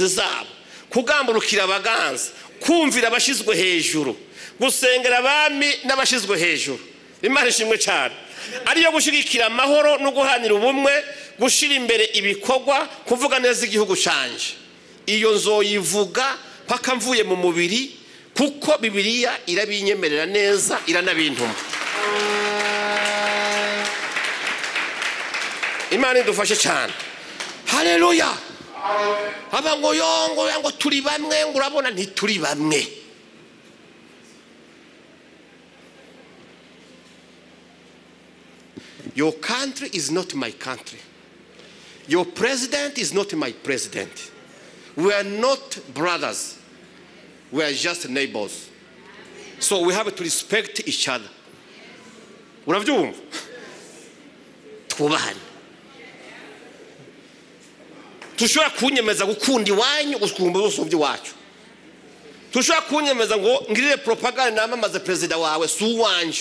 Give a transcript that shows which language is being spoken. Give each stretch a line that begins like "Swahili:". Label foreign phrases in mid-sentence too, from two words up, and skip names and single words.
Rundi: zabo kugamburukira abaganza kumvira abashizwe hejuru gusengera abami n'abashizwe hejuru Imana ishimwe cyane ariyo gushigikira amahoro no guhanira ubumwe gushira imbere ibikorwa kuvuga neza igihugu canje iyo nzoyivuga paka mvuye mu mubiri kuko Bibiliya irabinyemerera neza iranabintuma Imana idufashe cyane haleluya abango yongo turi bamwe ngo urabona ntituri bamwe
English: Your country is not my country. Your president is not my president. We are not brothers. We are just neighbors. So we have to respect each other.
Rundi: Unavyumva? Twubahane. Tushobora kunyemeza gukunda iwanyu gukumba ubusubyi wacu. Tushobora kunyemeza ngo ngirire propaganda namamaze president wawe su wanje.